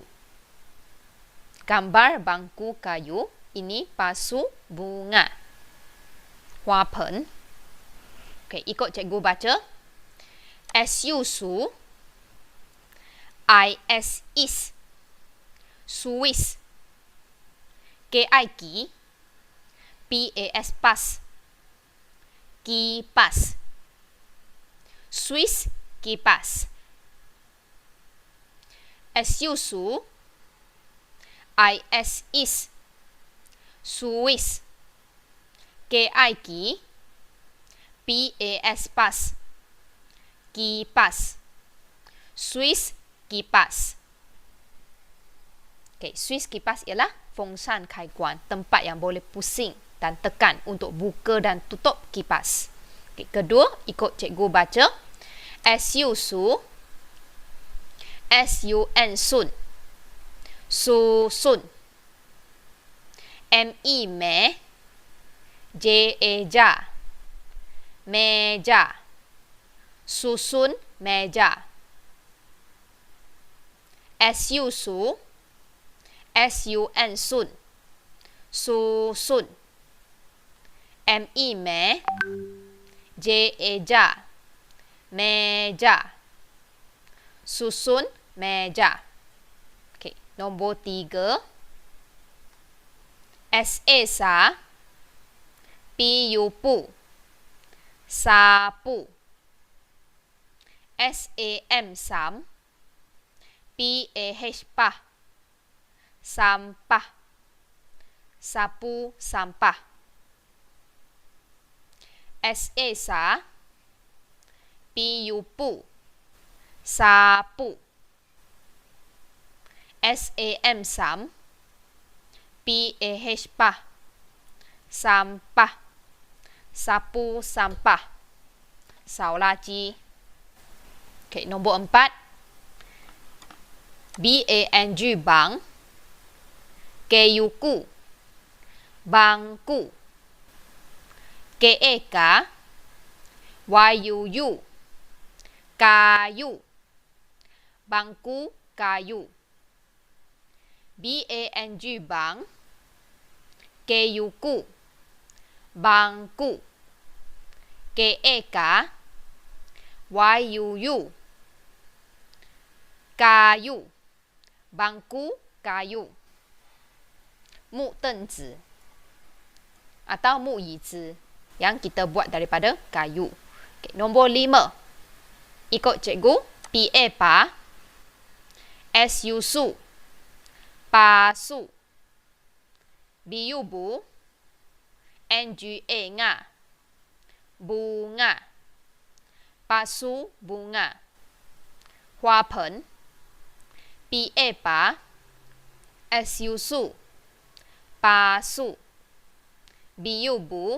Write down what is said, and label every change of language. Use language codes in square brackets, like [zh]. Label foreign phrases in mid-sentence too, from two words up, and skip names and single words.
[ms] Gambar bangku kayu. Ini pasu bunga. Huapen. Okey, ikut cikgu baca. S-U su. I-S is. Suis. K-I-K, P-A-S, pas. Kipas. Swiss, kipas. S-U, su. I-S, is. Swiss. K-I-K, P-A-S, pas. Kipas. Swiss, kipas. Okay, Swiss kipas ialah [zh] 风扇开关, [ms] tempat yang boleh pusing dan tekan untuk buka dan tutup kipas. Okay, kedua, ikut cikgu baca. S-U, su. S-U-N, sun. Susun. M-E, me. J-A, ja. Meja. Susun, meja. S-U, su. S-U-N, sun. Susun. M-E, me. J-A, ja. Meja. Susun, meja. Okay, nombor 3. S-A, sa. P-U, pu. Sapu. S-A-M, sam. P-A-H, pah. Sampah. Sapu, sampah. S-A, sa. P-U, pu. Sapu. S-A-M, sam. P-A-H, pah. Sampah. Sapu, sampah. [zh] 扫垃圾. [ms] Okay, nombor 4. B-A-N-G, bang. K-U-Ku. Bangku. K-A-K. Y-U-U. Kayu. Bangku, kayu. B-A-N-G, bang. K-U-Ku. Bangku. K-A-K. Y-U-U. Kayu. Bangku, kayu. [zh] 木凳子 [ms] atau [zh] 木椅子 [ms] yang kita buat daripada kayu. Okay, nombor 5. Ikut cikgu. P-A, pa. S-U, su. Pasu. B-U, bu. N-G-A, nga. Bunga. Pasu, bunga. [zh] 花盆. [ms] P-A, pa. S-U, su. Pasu. B-U, bu.